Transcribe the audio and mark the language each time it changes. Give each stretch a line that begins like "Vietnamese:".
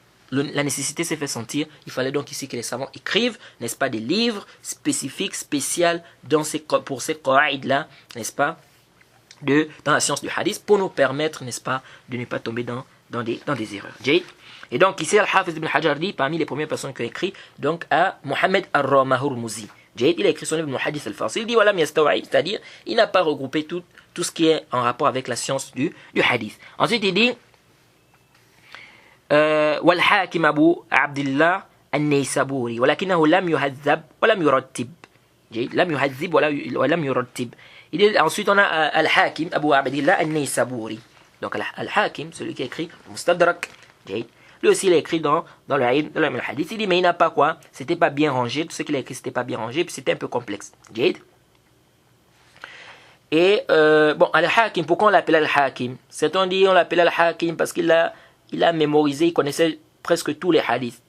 French: La nécessité s'est fait sentir. Il fallait donc ici que les savants écrivent, n'est-ce pas, des livres spécifiques, spéciaux pour ces qawaïd-là, n'est-ce pas, dans la science du hadith, pour nous permettre, n'est-ce pas, de ne pas tomber dans des erreurs. Et donc ici, Al-Hafiz ibn Hajar dit, parmi les premières personnes qui ont écrit, donc à Mohammed Ar-Ramahurmuzi. Il a écrit son livre Muhaddith al-Fasil, il dit, voilà, c'est-à-dire, il n'a pas regroupé tout ce qui est en rapport avec la science du hadith. Ensuite, il dit,
Arabic: والحاكم أبو عبد الله النيسابوري ولكنه لم يهذب ولم يرتب لم يهذب ولم يرتب.
French: Ensuite on a Al-Hakim Abu Abdillah An-Naysaburi. Donc Al-Hakim, celui qui a écrit Mustadrak, lui aussi il a écrit dans le hadith. Il dit mais il n'a pas quoi, c'était pas bien rangé, tout ce qu'il a écrit c'était pas bien rangé, puis c'était un peu complexe. Et bon, Al-Hakim, pourquoi on l'appelle Al-Hakim? Certains disent on l'appelle Al-Hakim parce qu'il a mémorisé, il connaissait presque tous les hadiths.